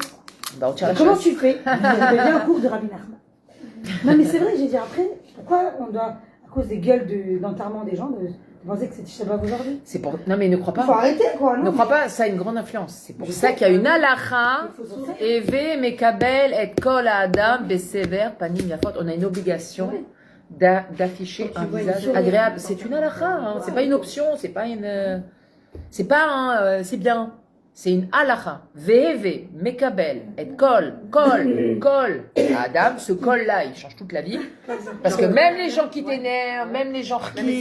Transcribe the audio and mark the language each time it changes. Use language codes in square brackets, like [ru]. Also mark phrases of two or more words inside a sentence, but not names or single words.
[fr] Bah, on tire la Comment chasse. tu fais? Je vais un cours de Rabbi Nachman. Non, mais c'est vrai, j'ai dit après, pourquoi on doit, à cause des gueules d'enterrement des gens, de penser que c'est Shabbat aujourd'hui? C'est pour... Non, mais ne crois Il faut pas. arrêter, quoi. Ne Non, crois pas, ça a une grande influence. C'est pour Je ça sais. qu'il y a une halakha. Il faut s'en faire. [he] הוי מקבל את כל אדם בסבר פנים יפות. [fr] On a une obligation d'afficher un visage agréable. C'est une halakha, hein. C'est pas une option, c'est pas une. C'est pas un. C'est bien. C'est une halakha. [he] והוי מקבל את כל אדם. [fr] Ce kol là, il change toute la vie. Parce que même les gens qui t'énervent, même les gens qui.